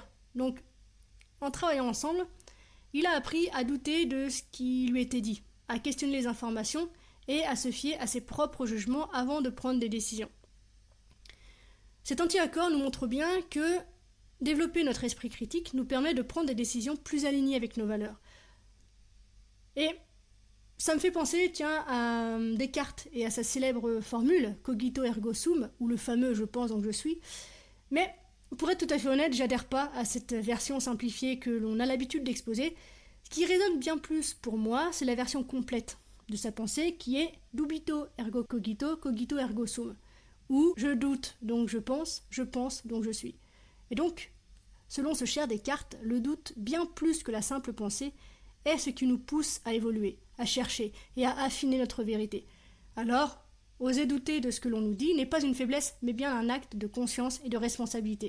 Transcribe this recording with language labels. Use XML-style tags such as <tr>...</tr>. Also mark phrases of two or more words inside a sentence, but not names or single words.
<fr>Donc, en travaillant ensemble, il a appris à douter de ce qui lui était dit, à questionner les informations et à se fier à ses propres jugements avant de prendre des décisions. Cet anti-accord nous montre bien que développer notre esprit critique nous permet de prendre des décisions plus alignées avec nos valeurs. Et ça me fait penser, à Descartes et à sa célèbre formule «</fr> <la>cogito ergo sum »,</la> <fr>ou le fameux « je pense donc je suis ». Mais pour être tout à fait honnête, j'adhère pas à cette version simplifiée que l'on a l'habitude d'exposer. Ce qui résonne bien plus pour moi, c'est la version complète de sa pensée qui est «</fr> <la>dubito ergo cogito, cogito ergo sum »,</la> <fr>ou « je doute donc je pense donc je suis ». Et donc, selon ce cher Descartes, le doute, bien plus que la simple pensée, est ce qui nous pousse à évoluer, à chercher et à affiner notre vérité. Alors, oser douter de ce que l'on nous dit n'est pas une faiblesse, mais bien un acte de conscience et de responsabilité.</fr>